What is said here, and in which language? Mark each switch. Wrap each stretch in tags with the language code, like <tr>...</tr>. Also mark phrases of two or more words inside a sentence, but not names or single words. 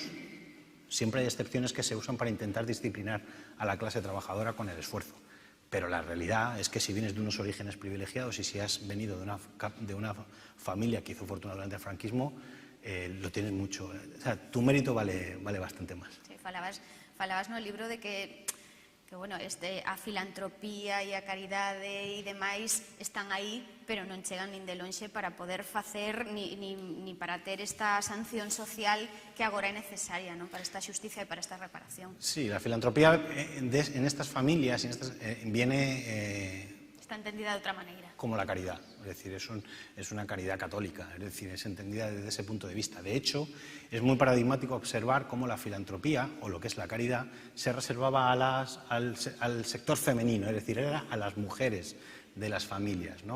<es>Siempre hay excepciones que se usan para intentar disciplinar a la clase trabajadora con el esfuerzo. Pero la realidad es que si vienes de unos orígenes privilegiados y si has venido de una familia que hizo fortuna durante el franquismo, lo tienes mucho. O sea, tu mérito vale bastante más.</es> <gl>Sí, falabas no libro de que bueno, a filantropía e a caridade e demais están aí, pero non chegan nin de lonxe para poder facer ni para ter esta sanción social que agora é necesaria, ¿no? Para esta xusticia e para esta reparación.</gl> <es>Sí, la filantropía en estas familias viene... Está entendida de otra manera. Como la caridad, es decir, es una caridad católica, es decir, es entendida desde ese punto de vista. De hecho, es muy paradigmático observar cómo la filantropía, o lo que es la caridad, se reservaba al sector femenino, es decir, era a las mujeres de las familias, ¿no?</es>